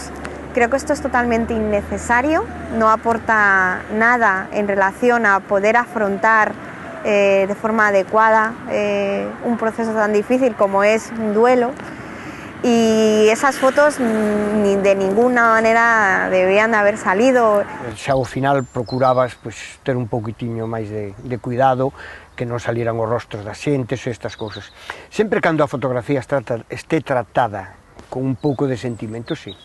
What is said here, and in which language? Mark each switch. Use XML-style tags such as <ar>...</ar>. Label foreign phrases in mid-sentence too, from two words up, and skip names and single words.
<es>Creo que esto es totalmente innecesario, no aporta nada en relación a poder afrontar de forma adecuada un proceso tan difícil como es un duelo. Y esas fotos ni de ninguna manera deberían de haber salido.</es> <gl>Xa ao final procurabas pues, ter un poquitiño máis de cuidado, que non salieran os rostros das xentes e estas cousas. Sempre cando a fotografía este tratada con un pouco de sentimento, sí.</gl>